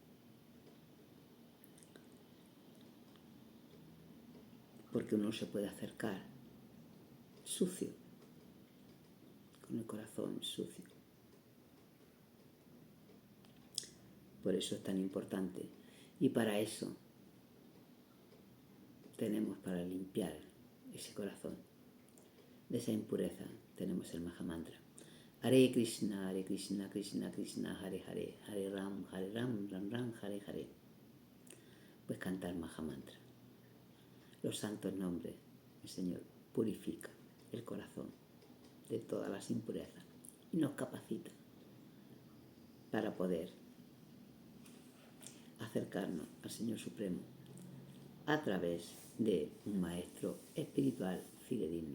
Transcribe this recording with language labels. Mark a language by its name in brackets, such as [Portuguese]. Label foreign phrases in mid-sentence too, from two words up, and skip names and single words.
[Spanish] Porque uno se puede acercar sucio, con el corazón sucio. Por eso es tan importante. Y para eso tenemos, para limpiar ese corazón de esa impureza, tenemos el Mahamantra. Hare Krishna, Krishna Krishna, Hare Hare, Hare Ram, Ram Ram, Hare Hare. Pues cantar Mahamantra. Los santos nombres, el Señor purifica el corazón de todas las impurezas y nos capacita para poder acercarnos al Señor Supremo a través de un maestro espiritual fidedigno.